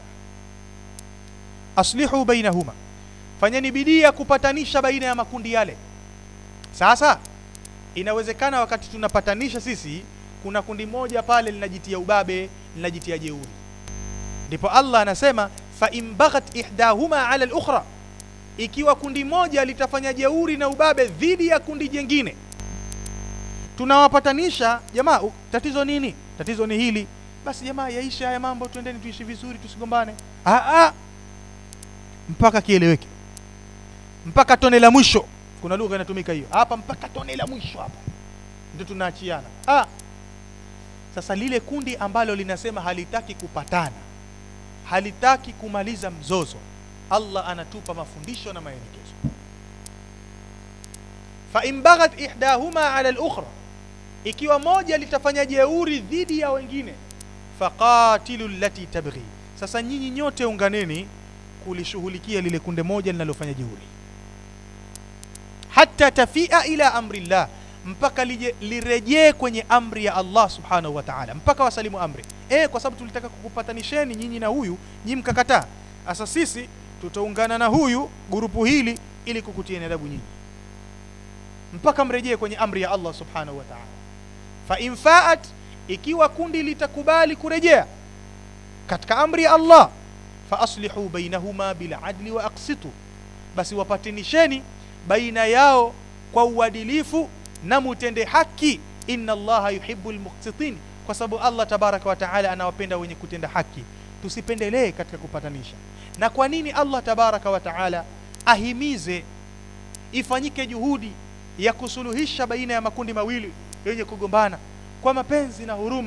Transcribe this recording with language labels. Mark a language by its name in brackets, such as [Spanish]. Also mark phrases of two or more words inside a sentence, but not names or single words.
[Arabic] أصلحوا بينهما, [Swahili] fanyeni bidii ya kupatanisha baina ya makundi yale. Sasa inawezekana wakati tunapatanisha sisi, kuna kundi moja pale linajitia ubabe, linajitia jeuri. Ndipo Allah anasema [Arabic] فإن بغت إحداهما على الأخرى, [Swahili] ikiwa kundi moja litafanya jeuri na ubabe dhidi ya kundi jingine, tunawapatanisha. Jamaa, tatizo nini? Tatizo ni hili. Basi jamaa, yaisha haya mambo, twendeni tuishi vizuri, tusigombane. Mpaka kieleweke, mpaka tone la mwisho. Kuna lugha inatumika hiyo hapa, mpaka tone la mwisho hapa ndio tunaachiana. Sasa lile kundi ambalo linasema halitaki kupatana, halitaki kumaliza mzozo, Allah anatupa mafundisho na maelekezo. [Arabic] فإن بغت إحداهما على الأخرى, [Swahili] ikiwa moja litafanya jeuri dhidi ya wengine, [Arabic] فقاتلوا التي تبغي, [Swahili] sasa nyinyi nyote unganeni kulishughulikia lile kunde moja linalofanya jeuri, [Arabic] حتى تفيء إلى أمر الله, [Swahili] mpaka lirejee kwenye amri ya Allah [Arabic] سبحانه وتعالى, [Swahili] mpaka wasalimu amri. Kwa sababu tulitaka kukupatanisheni nyinyi na huyu, nyinyi mkakataa. Sasa sisi tutaungana na huyu grupu hili ili kukutieni adabu nyinyi, mpaka mrejee kwenye amri ya Allah [Arabic] سبحانه وتعالى. فإن فاءت, [Swahili] ikiwa kundi litakubali kurejea katika amri ya Allah, [Arabic] فأصلحوا بينهما بالعدل وأقسطوا, [Swahili] basi wapatanisheni baina yao kwa uadilifu na mutende haki. [Arabic] إن الله يحب المقسطين, [Swahili] kwa sababu Allah [Arabic] تبارك وتعالى [Swahili] anawapenda wenye kutenda haki. Tusipendelee katika kupatanisha. Na kwa nini Allah [Arabic] تبارك وتعالى [Swahili] ahimize ifanyike juhudi ya kusuluhisha baina ya makundi mawili yenye kugombana kwa mapenzi na huruma?